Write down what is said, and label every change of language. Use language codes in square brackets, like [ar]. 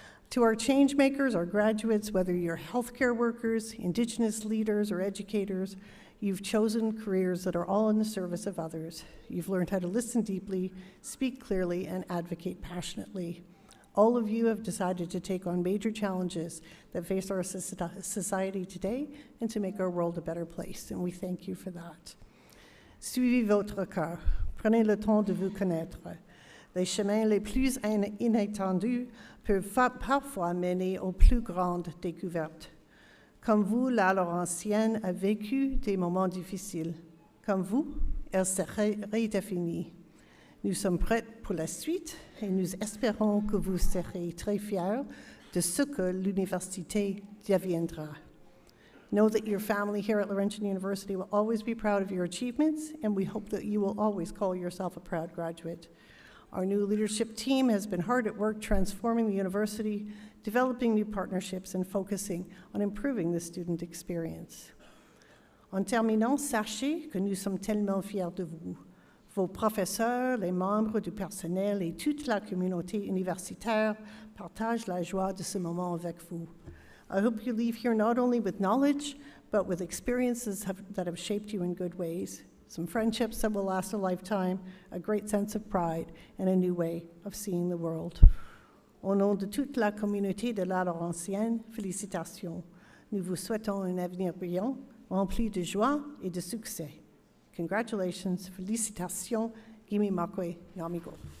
[en] To our change makers, our graduates, whether you're healthcare workers, Indigenous leaders, or educators, you've chosen careers that are all in the service of others. You've learned how to listen deeply, speak clearly, and advocate passionately. All of you have decided to take on major challenges that face our society today and to make our world a better place, and we thank you for that. [fr] Suivez votre cœur. Prenez le temps de vous connaître. Les chemins les plus inattendus peuvent parfois mener aux plus grandes découvertes. Comme vous, la Laurentienne a vécu des moments difficiles. Comme vous, elle serait redéfinie. Nous sommes prêts pour la suite et nous espérons que vous serez très fiers de ce que l'université deviendra. [en] Know that your family here at Laurentian University will always be proud of your achievements, and we hope that you will always call yourself a proud graduate. Our new leadership team has been hard at work transforming the university, developing new partnerships, and focusing on improving the student experience. [fr] En terminant, sachez que nous sommes tellement fiers de vous. Vos professeurs, les membres du personnel et toute la communauté universitaire partagent la joie de ce moment avec vous. [en] I hope you leave here not only with knowledge, but with experiences that have shaped you in good ways, some friendships that will last a lifetime, a great sense of pride, and a new way of seeing the world. [fr] Au nom de toute la communauté de la Laurentienne, félicitations. Nous vous souhaitons un avenir brillant, rempli de joie et de succès. [en] Congratulations, [fr] félicitations, [en] Gimi Makwe Yamigo.